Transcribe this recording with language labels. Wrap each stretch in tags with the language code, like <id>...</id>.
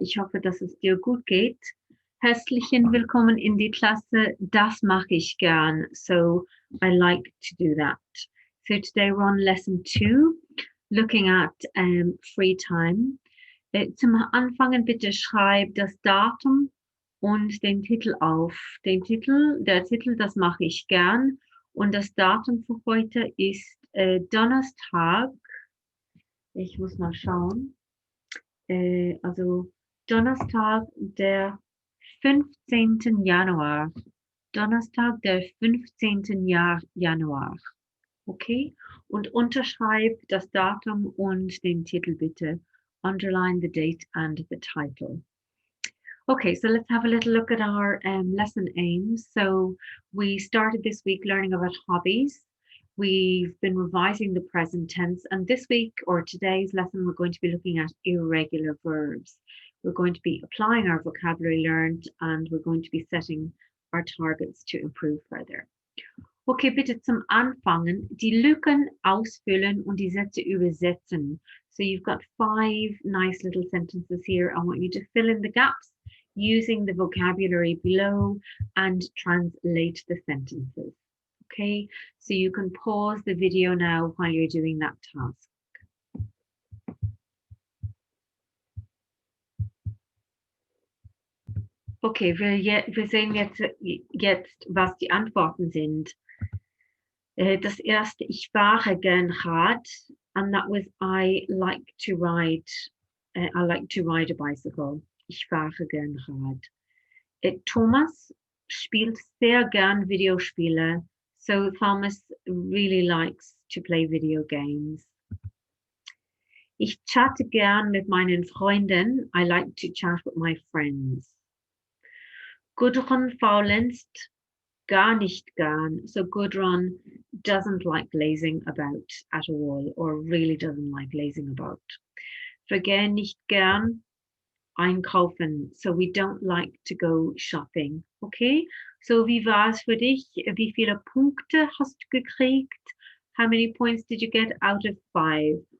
<de>Ich hoffe, dass es dir gut geht. Herzlichen Willkommen in die Klasse. Das mache ich gern.</de> <en>So I like to do that. So today we're on lesson 2, looking at free time.</en> <de>Zum Anfangen bitte schreib das Datum und den Titel auf. Der Titel, das mache ich gern. Und das Datum für heute ist Donnerstag. Ich muss mal schauen. Also Donnerstag, der 15. Januar. Donnerstag, der 15. Januar. Okay? Und unterschreib das Datum und den Titel bitte.</de> <en>Underline the date and the title. Okay, so let's have a little look at our lesson aims. So we started this week learning about hobbies. We've been revising the present tense, and this week or today's lesson, we're going to be looking at irregular verbs. We're going to be applying our vocabulary learned, and we're going to be setting our targets to improve further.</en> <de>Okay, bitte zum Anfangen die Lücken ausfüllen und die Sätze übersetzen.</de> <en>So you've got 5 nice little sentences here. I want you to fill in the gaps using the vocabulary below and translate the sentences. Okay, so you can pause the video now while you're doing that task.</en> <de>Okay, wir sehen jetzt, was die Antworten sind. Das erste, ich fahre gern Rad,</de> <en>and that was I like to ride a bicycle.</en> <de>Ich fahre gern Rad. Thomas spielt sehr gern Videospiele.</de> <en>So Thomas really likes to play video games.</en> <de>Ich chatte gern mit meinen Freunden.</de> <en>I like to chat with my friends.</en> <de>Gudrun faulenzt gar nicht gern.</de> <en>So Gudrun doesn't like lazing about at all, or really doesn't like lazing about.</en> <de>Vergeh nicht gern einkaufen.</de> <en>So we don't like to go shopping.</en> <de>Okay? So wie war es für dich? Wie viele Punkte hast du gekriegt?</de> <en>How many points did you get out of 5?</en>